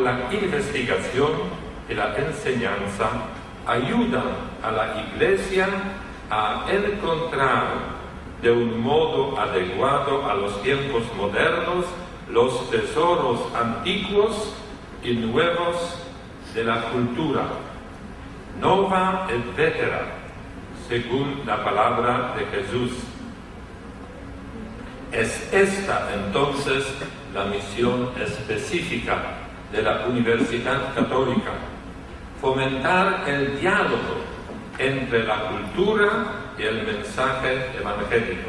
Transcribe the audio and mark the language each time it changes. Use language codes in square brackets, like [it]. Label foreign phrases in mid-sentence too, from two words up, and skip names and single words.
[es] la investigación y la enseñanza, ayudan a la Iglesia a encontrar de un modo adecuado a los tiempos modernos los tesoros antiguos y nuevos de la cultura, [la] nova et vetera, [es] según la palabra de Jesús. Es esta entonces la misión específica de la Universidad Católica, fomentar el diálogo entre la cultura y el mensaje evangélico.